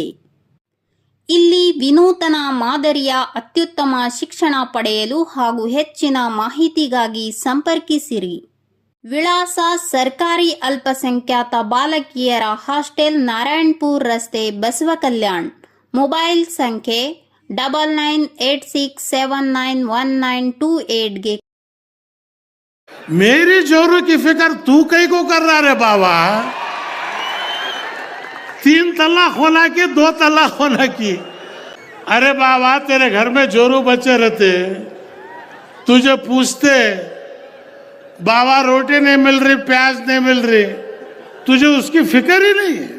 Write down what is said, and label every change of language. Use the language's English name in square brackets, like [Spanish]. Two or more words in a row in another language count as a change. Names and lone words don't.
[Kannada] ಇಲ್ಲಿ ವಿನೂತನ ಮಾದರಿಯ ಅತ್ಯುತ್ತಮ ಶಿಕ್ಷಣ ಪಡೆಯಲು ಹಾಗೂ ಹೆಚ್ಚಿನ ಮಾಹಿತಿಗಾಗಿ ಸಂಪರ್ಕಿಸಿರಿ. ವಿಳಾಸ: ಸರ್ಕಾರಿ ಅಲ್ಪಸಂಖ್ಯಾತ ಬಾಲಕಿಯರ ಹಾಸ್ಟೆಲ್, ನಾರಾಯಣಪುರ ರಸ್ತೆ, ಬಸವಕಲ್ಯಾಣ. ಮೊಬೈಲ್ ಸಂಖ್ಯೆ 9986791928 ಗೆ. [Hindi] मेरी जोरू की फिक्र तू कहीं को कर रहा रे बाबा? 3 तलाक होना की 2 तलाक होना की? अरे बाबा, तेरे घर में जोरू बच्चे रहते, तुझे पूछते बाबा रोटी नहीं मिल रही, प्याज नहीं मिल रही, तुझे उसकी फिक्र ही नहीं है।